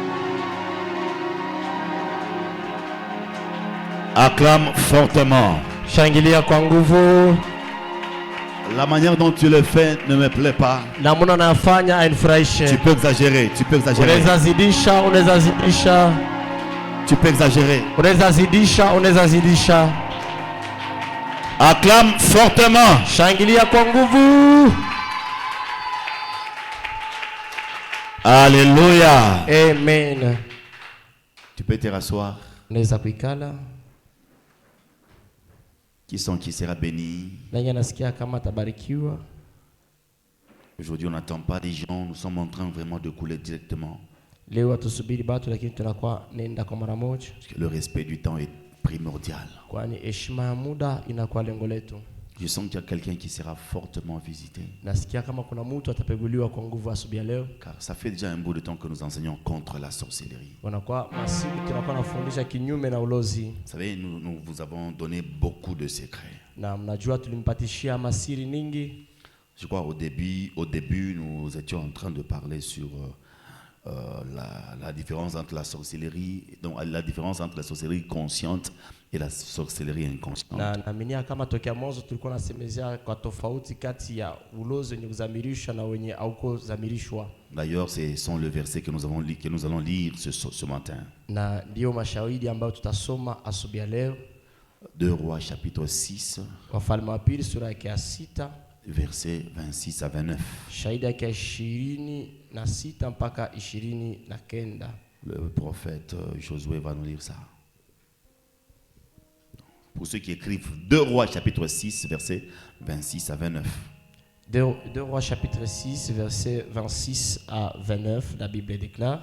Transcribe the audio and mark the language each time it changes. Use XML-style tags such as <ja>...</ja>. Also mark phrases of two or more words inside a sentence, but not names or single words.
<fr>Acclame fortement.</fr> <sw>Shangilia kwa nguvu.</sw> <fr>La manière dont tu le fais ne me plaît pas.</fr> <sw>Namuna nafanya hainifurahishe.</sw> <fr>Tu peux exagérer, tu peux exagérer.</fr> <sw>Unaweza zidisha, unaweza zidisha.</sw> <fr>Tu peux exagérer.</fr> <sw>Unaweza zidisha, unaweza zidisha.</sw> <fr>Acclame fortement.</fr> <sw>Shangilia kwa nguvu.</sw> <fr>Alléluia. Amen. Tu peux te rasseoir.</fr> <sw>Unaweza kuikala.</sw> <fr>Qui sera béni.</fr> <sw>Nani anasikia kama tabarikiwa?</sw> <fr>Aujourd'hui, on n'attend pas des gens, nous sommes en train vraiment de couler directement.</fr> <sw>Leo hatusubiri watu, lakini tunakuwa nenda kwa mara moja.</sw> <fr>Parce que le respect du temps est primordial.</fr> <sw>Kwani heshima ya muda inakuwa lengo letu.</sw> <fr>Je sens qu'il y a quelqu'un qui sera fortement visité.</fr> <sw>Nasikia kama kuna mtu atapeguliwa kwa nguvu asubuhi leo.</sw> <fr>Car ça fait déjà un bout de temps que nous enseignons contre la sorcellerie.</fr> <sw>Wanakuwa masiku tunakuwa nafundisha kinyume na ulozi.</sw> <fr>Vous savez, nous vous avons donné beaucoup de secrets.</fr> <sw>Na mnajua tulimpatishia masiri nyingi.</sw> <fr>Je crois au début, nous étions en train de parler sur la différence entre la sorcellerie, donc la différence entre la sorcellerie consciente et la sorcellerie inconsciente.</fr> <sw>Na naaminia kama tokea mwanzo tulikuwa nasemezea kwa tofauti kati ya ulozi wenye kuzamirishwa na wenye hauko zamirishwa.</sw> <fr>D'ailleurs, ce sont le verset que nous allons lire ce matin.</fr> <sw>Na ndio mashahidi ambayo tutasoma asubuhi leo.</sw> <fr>2 Rois chapitre 6.</fr> <sw>Wafalme wa pili sura ya 6.</sw> <fr>Versets 26 à 29.</fr> <sw>Shahidi yake 26 mpaka 29.</sw> <fr>Le prophète Josué va nous lire ça. Pour ceux qui écrivent 2 Rois chapitre 6 versets 26 à 29. 2 Rois chapitre 6 versets 26 à 29, la Bible déclare.</fr>